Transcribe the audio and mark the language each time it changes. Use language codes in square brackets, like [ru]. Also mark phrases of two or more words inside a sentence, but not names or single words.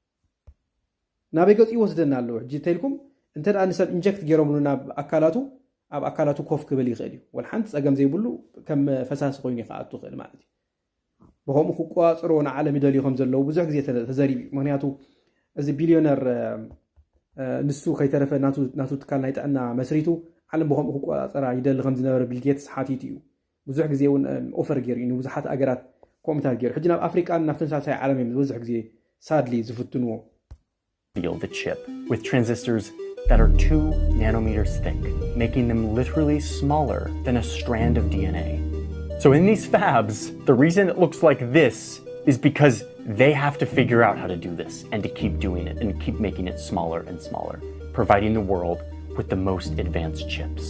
[ti] ናበይ ገፁ ይወስደና ኣለዎ ሕጂ እንተኢልኩም እንተ ደኣ ንሰብ ኢንጀክት ገይሮምሉ ናብ ኣብ ኣካላቱ ኮፍ ክብል ይኽእል እዩ ወላ ሓንቲ ፀገም ዘይብሉ ከም ፈሳሲ ኮይኑ ይከኣቱ ይኽእል ማለት እዩ ብከምኡ ክቆፃፅሮ ንዓለም ይደልዩ ከም ዘለዉ ብዙሕ ግዜ ተዘሪብ ምክንያቱ እዚ ቢልዮነር ንሱ ከይተረፈ ናቱ ትካል ናይ ጥዕና መስሪቱ ዓለም ብከምኡ ክቆፃፀራ ይደሊ ከም ዝነበረ ቢልጌትስ ሓቲት እዩ ብዙሕ ግዜ እውን ኦፈር ገይሩ እዩ ንብዙሓት ኣገራት ኮሚታት ገይሩ ሕጂ ናብ ኣፍሪቃን ናብ ተመሳሳይ ዓለም እዮም ብዙሕ ግዜ ሳድሊ ዝፍትንዎ [en] the chip with transistors that are 2 nanometers thick, making them literally smaller than a strand of DNA. So in these fabs, the reason it looks like this is because they have to figure out how to do this and to keep doing it and keep making it smaller and smaller, providing the world with the most advanced chips.